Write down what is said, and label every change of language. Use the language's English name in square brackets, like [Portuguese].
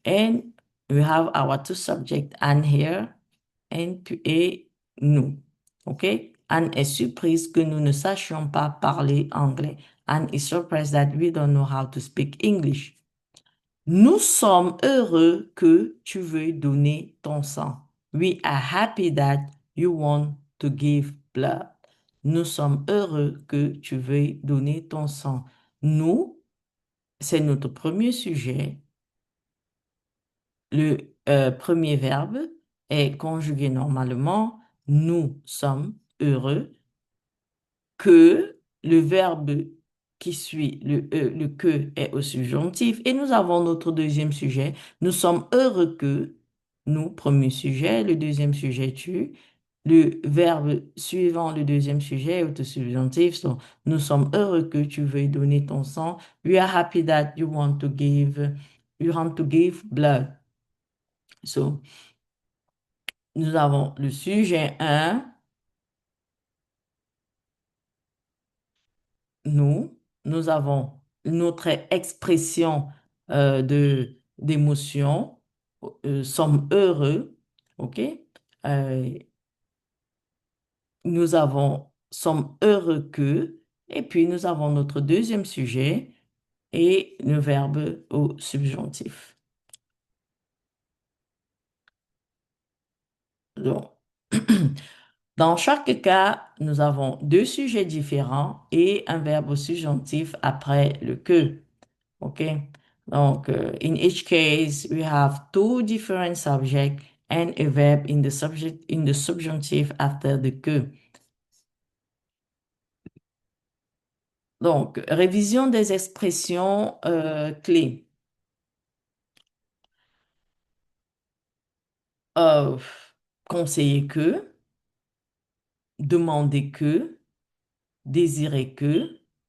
[English] And we have our two subjects, Anne here [French] et nous, [English] okay? [French] Anne est surprise que nous ne sachions pas parler anglais. [English] Anne is surprised that we don't know how to speak English. [French] Nous sommes heureux que tu veuilles donner ton sang. [English] We are happy that you want to give blood. [French] Nous sommes heureux que tu veuilles donner ton sang. Nous, c'est notre premier sujet. Le premier verbe est conjugué normalement. Nous sommes heureux que le verbe qui suit le que est au subjonctif. Et nous avons notre deuxième sujet. Nous sommes heureux que, nous, premier sujet, le deuxième sujet tu. Le verbe suivant le deuxième sujet est au subjonctif. So, nous sommes heureux que tu veuilles donner ton sang. [English] We are happy that you want to give blood. [French] So, nous avons le sujet un. Nous avons notre expression d'émotion, sommes heureux, OK? Euh, nous avons sommes heureux que, et puis nous avons notre deuxième sujet et le verbe au subjonctif. Donc, dans chaque cas, nous avons deux sujets différents et un verbe au subjonctif après le que. Okay. [English] Donc, in each case, we have two different subjects and a verb in the subjunctive after the que. [French] Donc, révision des expressions clés. Euh, conseiller que, demander que, désirer que,